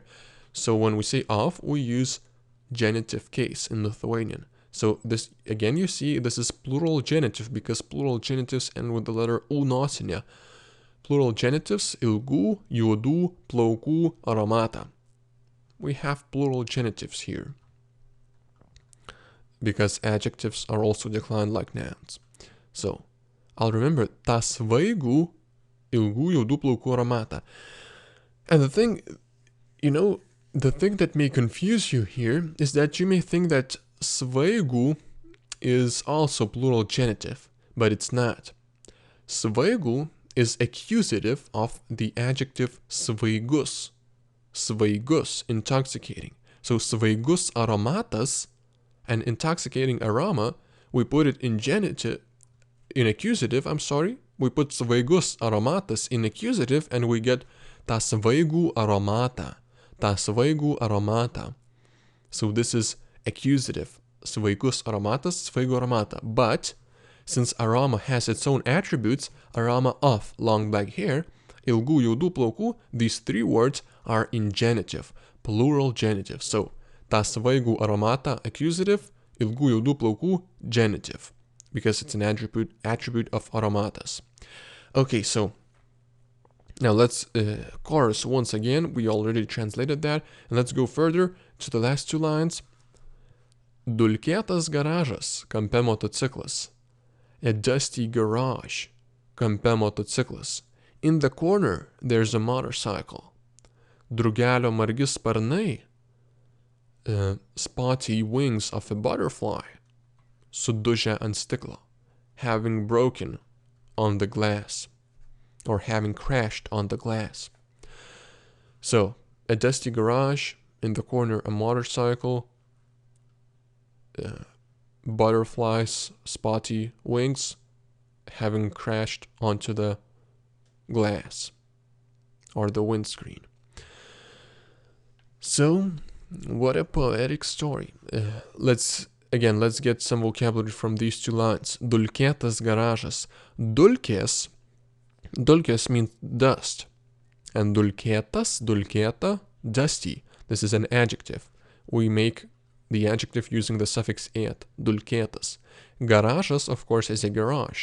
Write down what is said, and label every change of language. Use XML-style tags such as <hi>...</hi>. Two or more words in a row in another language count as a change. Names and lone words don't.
<en>So when we say of, we use genitive case in Lithuanian. So this, again, you see, this is plural genitive because plural genitives end with the letter u nosinė. Plural genitives</en> <lt>ilgų juodų plaukų aromata.</lt> <en>We have plural genitives here because adjectives are also declined like nouns. So, I'll remember</en> <lt>tą svaigų ilgų juodų plaukų aromatą.</lt> <en>And the thing, the thing that may confuse you here is that you may think that svaigų is also plural genitive, but it's not. Svaigų is accusative of the adjective svaigus. Svaigus, intoxicating. So</en> <lt>svaigus aromatas,</lt> <en>an intoxicating aroma, we put it in genitive, in accusative, we put</en> <lt>svaigus aromatas</lt> <en>in accusative and we get</en> <lt>tą svaigų aromatą. Tą svaigų aromatą.</lt> <en>So this is accusative.</en> <lt>Svaigus aromatas, svaigų aromata.</lt> <en>But since aroma has its own attributes, aroma of long black hair,</en> <lt>ilgų juodų plaukų,</lt> <en>these three words are in genitive, plural genitive. So,</en> <lt>tą svaigų aromatą, accusative, ilgų juodų plaukų,</lt> <en>genitive, because it's an attribute of aromatas. Okay, so now let's chorus once again. We already translated that, and let's go further. to the last two lines.</en> <lt>Dulkėtas garažas, kampe motociklas.</lt> <en>A dusty garage,</en> <lt>kampe motociklas.</lt> <en>In the corner, there's a motorcycle.</en> <lt>Drugelio margi sparnai,</lt> <en>spotty wings of a butterfly,</en> <lt>sudužę ant stiklo,</lt> <en>having broken on the glass, or having crashed on the glass. So, a dusty garage, in the corner a motorcycle, butterflies, spotty wings, having crashed onto the glass, or the windscreen. So, what a poetic story. Let's get some vocabulary from these two lines.</en> <lt>Dulkėtas garažas. Dulkės</lt> <en>means dust. And</en> <lt>dulkėtas, dulkėta,</lt> <en>dusty. This is an adjective. We make the adjective using the suffix -ėt.</en> <lt>Dulkėtas. Garažas,</lt> <en>of course, is a garage.</en>